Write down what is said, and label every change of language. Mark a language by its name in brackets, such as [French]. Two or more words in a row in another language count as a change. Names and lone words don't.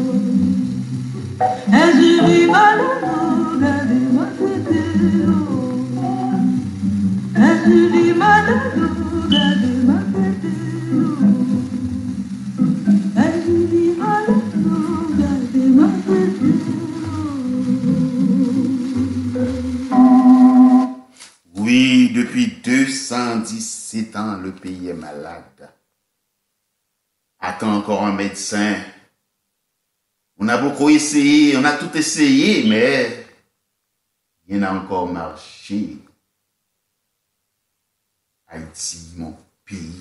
[French] Azuli manado, Batima tetero, Azuli manado, Batima tetero, Azuli manado, Batima tetero. Oui, depuis 217 ans, le pays est malade. Attends encore un médecin. On a beaucoup essayé, on a tout essayé, mais rien n'a encore marché. Haïti, mon pays.